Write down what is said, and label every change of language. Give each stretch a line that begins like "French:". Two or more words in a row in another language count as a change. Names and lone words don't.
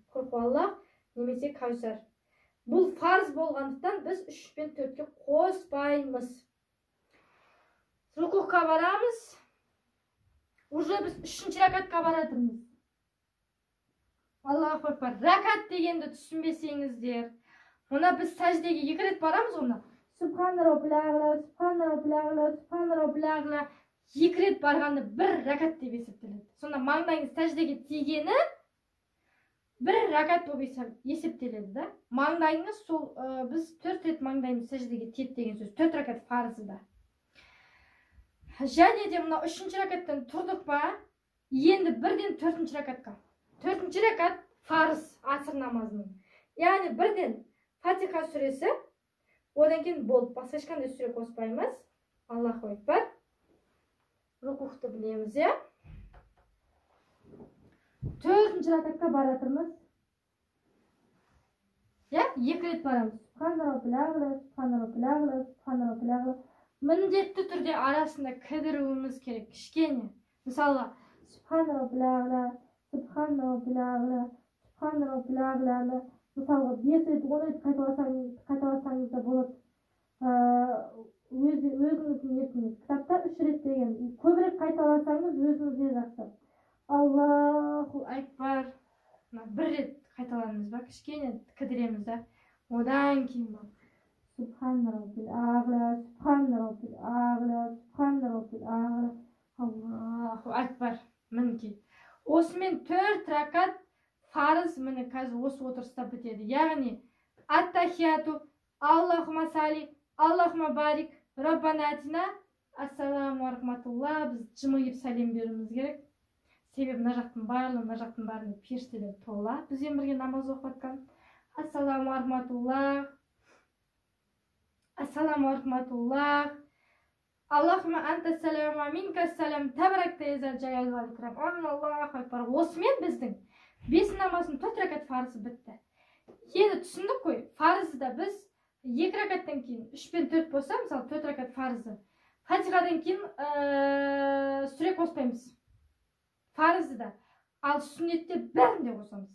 Kazakh: Құл хуаллах немесе кәусар. Бұл фарыз болғандықтан біз 3 пен 4-ке қоспаймыз. Рукуға барамыз. Уже біз 3-ші ракатқа баратырмыз.
Arabic: الله أكبر.
Kazakh: Ракат дегенді түсінбесеңіздер, ona biz сәждеге 2 рет барамыз,
Arabic: ona سبحان ربي الأعلى سبحان ربي الأعلى سبحان ربي الأعلى
Kazakh: 2 рет барғанды 1 ракат деп есептеледі. Сонда маңдайыңыз сәждеге тигені 1 ракат болып есептеледі, да? Маңдайыңыз сол біз 4 рет маңдайымыз сәждеге тиеді деген сөз. 4 ракат фарызы да. Және де мына 3-ші ракаттан тұрдық па, енді бірден 4-ші ракатқа. 4-ші ракат фарыз аср намазының. Яғни бірден фатиха сүресі, одан кейін болды. Басқа ешқандай сүре қоспаймыз.
Arabic: الله أكبر.
Kazakh: Рукухты білеміз, я? 4-ші ракатқа баратырмыз. Я? 2 рет барамыз.
Arabic: سبحان ربي الأعلى سبحان ربي الأعلى سبحان ربي الأعلى.
Kazakh: Міндетті түрде арасында кідіруіміз керек, кішкене. Мысалға,
Arabic: سبحان ربي الأعلى سبحان ربي الأعلى سبحان ربي الأعلى.
Kazakh: Мысалға, 5 рет, 10 рет қайталасаңыз да болады. Өзіңіздің еркіңіз. Кітапта 3 рет деген. Көбірек қайталасаңыз өзіңізге жақсы.
Arabic: الله أكبر.
Kazakh: 1 рет қайталанымыз ба, кішкене кідіреміз да. Одан кейін ба.
Arabic: سبحان ربي الأعلى سبحان ربي الأعلى سبحان ربي الأعلى. الله أكبر.
Kazakh: Мінекей. Осымен 4 ракат фарыз міне қазір осы отырыста бітеді. Яғни ат-тахияту,
Arabic: اللهم صل اللهم بارك ربنا آتنا السلام رحمة الله.
Kazakh: Біз жымиып сәлем беруіміз керек. Себебі мына жақтың барлығы періштелер тола. Бізбен бірге намаз оқып жатқан.
Arabic: السلام رحمة الله السلام رحمة الله. اللهم أنت السلام منك السلام تباركت يا ذا الجلال والإكرام. الله أكبر.
Kazakh: Осымен біздің 5 намазының 4 ракат фарызы бітті. Енді түсіндік қой, фарызы да біз 2 ракаттан кейін 3 пен 4 болса, мысалы 4 ракат фарызы. Фатихадан кейін сүре қоспаймыз. Фарызы да. Ал сүннетте бәрінде қосамыз.